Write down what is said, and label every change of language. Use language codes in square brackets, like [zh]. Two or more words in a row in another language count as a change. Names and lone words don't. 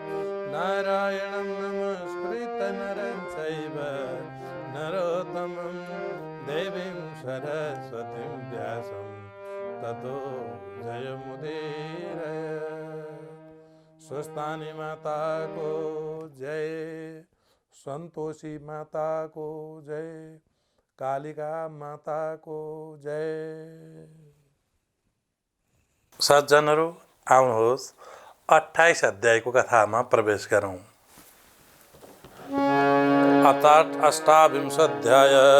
[sa] नारायणं नमस्कृत्य नरं चैव नरोत्तमं देवीं सरस्वतीं व्यासं ततो जयमुदीरये। [ne] स्वस्थानी माता को जय, संतोषी माता को जय, कालिका माता को जय। सज्जनहरू आउनुहोस् 28 अध्यायको कथामा प्रवेश गरौँ। [sa] अष्टाविंश अध्याय।